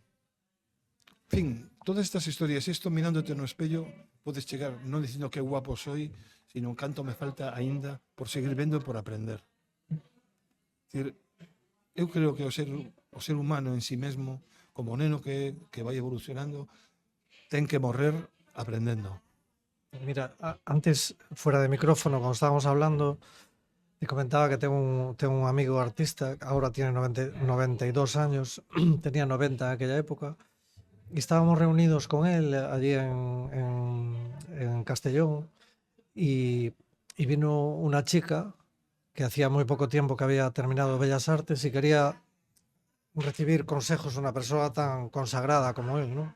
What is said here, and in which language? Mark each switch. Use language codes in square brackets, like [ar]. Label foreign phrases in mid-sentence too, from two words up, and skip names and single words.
[gl] En fin, todas estas historias, isto mirándote no espello, podes chegar non dicindo [es] que guapo soy, [gl] sino canto me falta aínda por seguir vendo e por aprender. Decir, eu creo que o ser humano en sí mesmo, como neno que vai evolucionando, ten que morrer aprendendo. [es] Mira, antes, fuera de micrófono, cuando estábamos hablando, te comentaba que tengo un amigo artista, ahora tiene 92 años, tenía 90 en aquella época, y estábamos reunidos con él allí en Castellón, y vino una chica que hacía muy poco tiempo que había terminado Bellas Artes y quería recibir consejos de una persona tan consagrada como él, ¿no?